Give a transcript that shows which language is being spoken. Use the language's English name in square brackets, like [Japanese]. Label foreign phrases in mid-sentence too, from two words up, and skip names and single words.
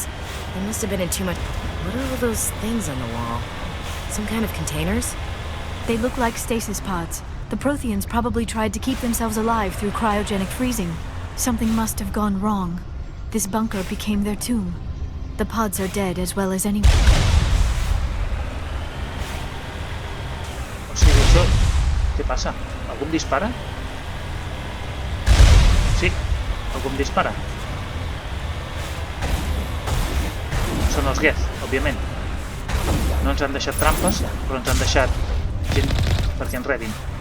[English] They must have been in too much... What are all those things on the wall? Some kind of containers? They look like stasis pods. The Proteans probably tried to keep themselves alive through cryogenic freezing. Something must have gone wrong. This bunker became their tomb. The pods are dead as well as any... [Catalan] O sigui, això... Què passa? Algú em dispara? Sí, algú em dispara. Són els Geth, òbviament. No ens han deixat trampes, però ens han deixat gent perquè ens rebin.